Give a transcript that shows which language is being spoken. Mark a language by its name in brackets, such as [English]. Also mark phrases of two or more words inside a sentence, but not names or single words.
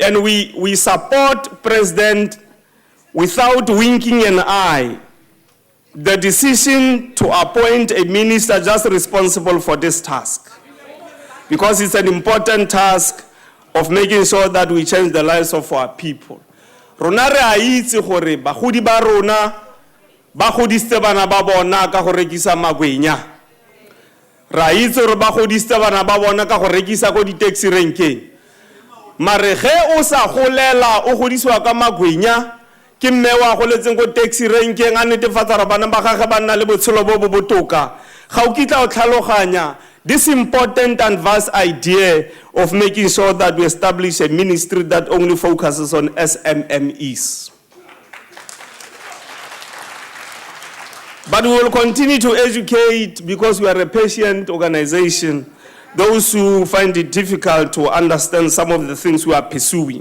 [English] And we support President without winking an eye the decision to appoint a minister just responsible for this task, because it's an important task of making sure that we change the lives of our people. [Tswana] Rona re a itse gore bagodi ba rona ba godisitse bana ba bona ka go rekisa magwenya. Ra itse gore ba godisitse bana ba bona ka go rekisa go di-taxi renkeng. Mare ge o sa golela o godisiwa ka magwenya ke mme wa goletseng go taxi renkeng a netefatsa gore bana ba gagwe ba nna le botshelo bo bo botoka. Ga o kitla o tlhaloganya [English] this important and vast idea of making sure that we establish a ministry that only focuses on SMMEs. But we will continue to educate, because we are a patient organization, those who find it difficult to understand some of the things we are pursuing.